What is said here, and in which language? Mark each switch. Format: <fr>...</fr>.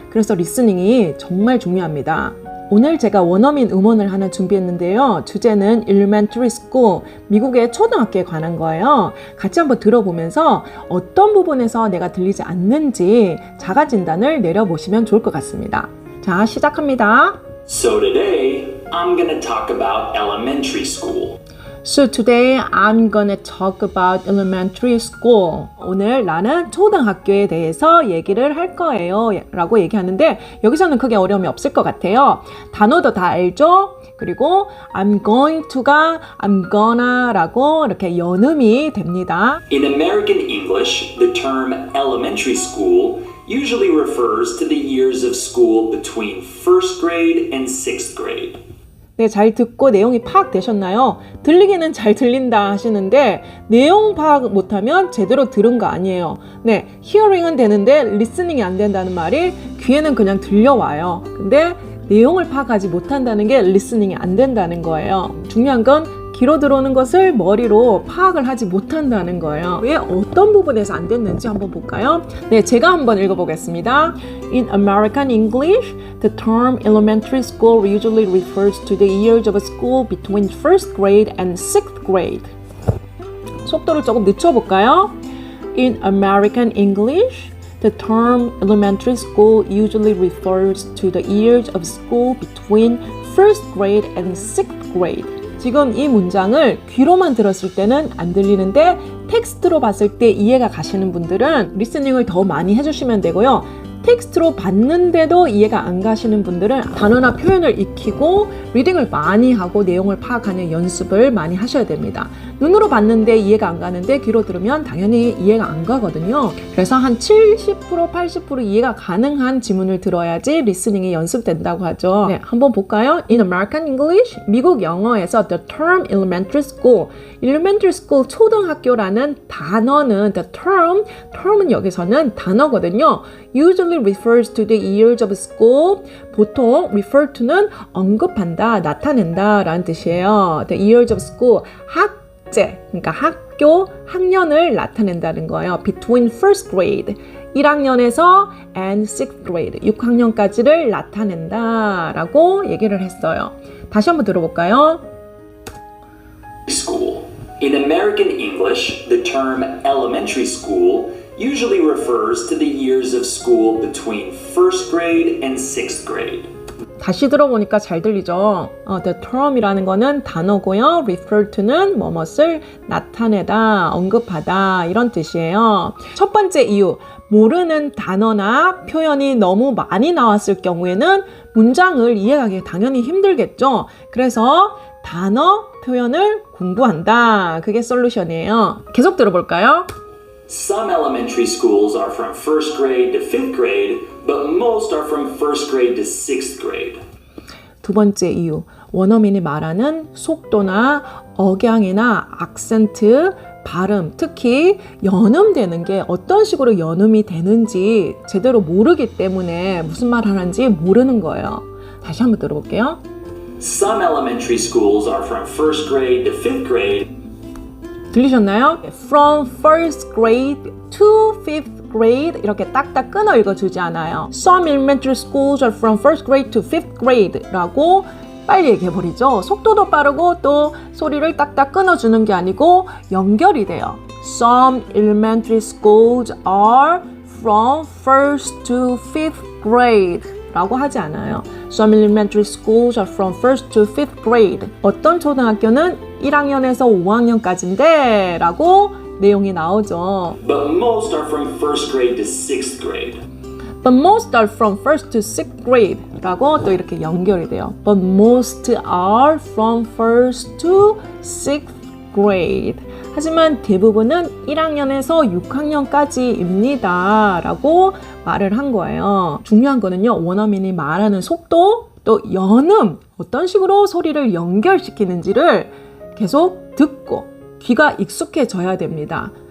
<ko>그래서 리스닝이 정말 중요합니다. 오늘 제가 원어민 음원을 하나 준비했는데요. 주제는 Elementary School, 미국의 초등학교에 관한 거예요. 같이 한번 들어보면서 어떤 부분에서 내가 들리지 않는지 자가진단을 내려보시면 좋을 것 같습니다. 자, 시작합니다.</ko> <en>So today, I'm gonna talk about elementary school. So today I'm gonna talk about elementary school.</en> <ko>오늘 나는 초등학교에 대해서 얘기를 할 거예요 라고 얘기하는데 여기서는 크게 어려움이 없을 것 같아요. 단어도 다 알죠? 그리고</ko> <en>I'm going to</en> <ko>가</ko> <en>I'm gonna</en> <ko>라고 이렇게 연음이 됩니다.</ko> <en>In American English, the term elementary school usually refers to the years of school between first grade and sixth grade.</en> <ko>네, 잘 듣고 내용이 파악되셨나요? 들리기는 잘 들린다 하시는데 내용 파악 못하면 제대로 들은 거 아니에요. 네, hearing은 되는데 listening이 안 된다는 말이 귀에는 그냥 들려와요. 근데 내용을 파악하지 못한다는 게 listening이 안 된다는 거예요. 중요한 건 귀로 들어오는 것을 머리로 파악을 하지 못한다는 거예요. 왜 어떤 부분에서 안 됐는지 한번 볼까요? 네, 제가 한번 읽어보겠습니다.</ko> <en>In American English, the term elementary school usually refers to the years of a school between first grade and sixth grade.</en> <ko>속도를 조금 늦춰볼까요?</ko> <en>In American English, the term elementary school usually refers to the years of school between first grade and sixth grade.</en> <ko>지금 이 문장을 귀로만 들었을 때는 안 들리는데 텍스트로 봤을 때 이해가 가시는 분들은 리스닝을 더 많이 해주시면 되고요. 텍스트로 봤는데도 이해가 안 가시는 분들은 단어나 표현을 익히고 리딩을 많이 하고 내용을 파악하는 연습을 많이 하셔야 됩니다. 눈으로 봤는데 이해가 안 가는데 귀로 들으면 당연히 이해가 안 가거든요. 그래서 한 70%, 80% 이해가 가능한 지문을 들어야지 리스닝이 연습된다고 하죠. 네, 한번 볼까요?</ko> <en>In American English,</en> <ko>미국 영어에서</ko> <en>the term elementary school,</en> <ko>초등학교라는 단어는 the term은 여기서는 단어거든요.</ko> <en>Usually refers to the years of school.</en> <ko>보통 refer to는 언급한다, 나타낸다 라는 뜻이에요.</ko> <en>The years of school,</en> <ko>학제, 그러니까 학교, 학년을 나타낸다는 거예요.</ko> <en>Between first grade,</en> <ko>1학년에서</ko> <en>and sixth grade,</en> <ko>6학년까지를 나타낸다 라고 얘기를 했어요. 다시 한번 들어볼까요?</ko> <en>School. In American English, the term elementary school usually refers to the years of school between first grade and sixth grade.</en> <ko>다시 들어보니까 잘 들리죠? The term이라는 거는 단어고요. refer to는 뭐뭇을 나타내다, 언급하다 이런 뜻이에요. 첫 번째 이유, 모르는 단어나 표현이 너무 많이 나왔을 경우에는 문장을 이해하기 당연히 힘들겠죠? 그래서 단어, 표현을 공부한다. 그게 솔루션이에요. 계속 들어볼까요?</ko> <en>Some elementary schools are from first grade to fifth grade, but most are from first grade to sixth grade.</en> <ko>두 번째 이유, 원어민이 말하는 속도나 억양이나 악센트, 발음, 특히 연음되는 게 어떤 식으로 연음이 되는지 제대로 모르기 때문에 무슨 말 하는지 모르는 거예요. 다시 한번 들어볼게요.</ko> <en>Some elementary schools are from first grade to fifth grade.</en> <ko>들리셨나요?</ko> <en>From first grade to fifth grade</en> <ko>이렇게 딱딱 끊어 읽어주지 않아요.</ko> <en>Some elementary schools are from first grade to fifth grade</en> <ko>라고 빨리 얘기해버리죠. 속도도 빠르고 또 소리를 딱딱 끊어주는 게 아니고 연결이 돼요.</ko> <en>Some elementary schools are from first to fifth grade</en> <ko>라고 하지 않아요.</ko> <en>Some elementary schools are from first to fifth grade.</en> <ko>어떤 초등학교는 1학년에서 5학년까지인데 라고 내용이 나오죠.</ko> <en>But most are from first grade to sixth grade. But most are from first to sixth grade</en> <ko>라고 또 이렇게 연결이 돼요.</ko> <en>But most are from first to sixth grade.</en> <ko>하지만 대부분은 1학년에서 6학년까지입니다 라고 말을 한 거예요. 중요한 거는요, 원어민이 말하는 속도, 또 연음, 어떤 식으로 소리를 연결시키는지를 계속 듣고 귀가 익숙해져야 됩니다.</ko>